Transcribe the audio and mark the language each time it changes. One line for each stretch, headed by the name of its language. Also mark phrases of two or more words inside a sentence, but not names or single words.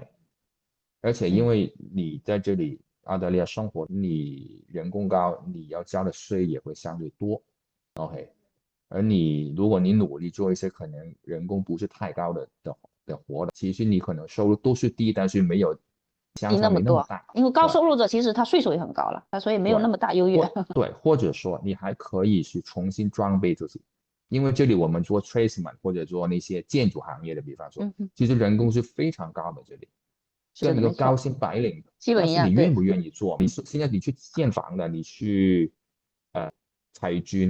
Chinese: 而且因為你在這裡澳大利亞生活，你人工高，你要交的稅也會相對多。OK， 而如果你努力做一些可能人工不是太高的活的，其實你可能收入都是低，但是沒有相差沒那麼大。因為高收入者其實他稅收也很高了，所以沒有那麼大優越。對，或者說你還可以去重新裝備自己，因為這裡我們做 tradesman 或者做那些建築行業的，比方說，其實人工是非常高的，這裡跟一個高薪白領基本一樣。你願不願意做？現在你去建房的，你去裁軍，